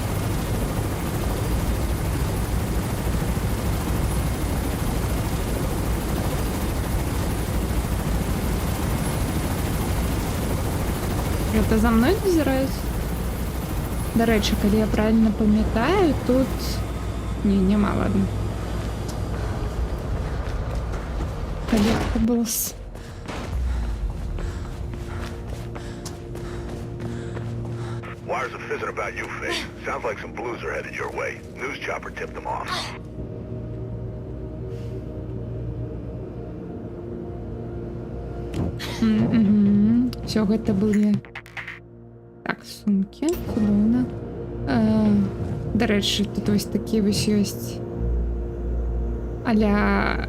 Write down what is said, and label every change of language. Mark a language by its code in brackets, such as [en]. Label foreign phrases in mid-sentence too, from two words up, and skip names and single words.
[be] Гэта за мной назіраюць? Дарэчы, калі я правильно памятаю, тут... Няма, ладно. Collectibles. [en] Wires are fizzing about you, Faith. Sounds like some blues are headed your way. News chopper tipped them off. [be] Все, гэта былі... Так, сумкі, цудоўна. Дарэчы, тут вось такі вось ёсць аля...